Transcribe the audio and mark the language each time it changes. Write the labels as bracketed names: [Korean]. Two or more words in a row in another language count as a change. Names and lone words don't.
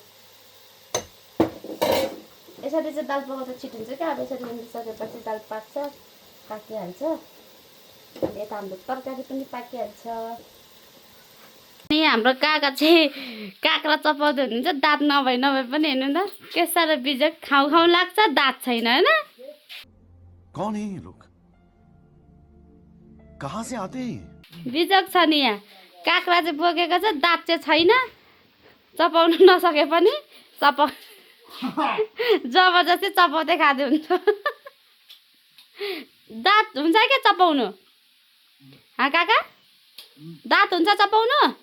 [Nepali] यसरी चाहिँ दाल पकाउँदा छिटो हुन्छ क्या अब यसरी उम्लिसकेपछि दाल पाक्छ पाकिहाल्छ अनि यता हाम्रो तरकारी पनि पाकिहाल्छ अनि हाम्रो काका चाहिँ काँक्रा चपाउँदै हुनुहुन्छ दाँत नभए पनि हेर्नु न के साह्रो बिजक खाउ खाउ लाग्छ दाँत छैन होइन [Hindi] कौन है ये लोग कहाँ से आते हैं [Nepali] बिजक छ नि यहाँ काँक्रा चाहिँ बोकेको छ दाँत चाहिँ छैन चपाउनु नसके पनि जबरजस्ती चपाउँदै खाँदै हुन्छ दाँत हुन्छ क्या चपाउनु काका दाँत हुन्छ चपाउनु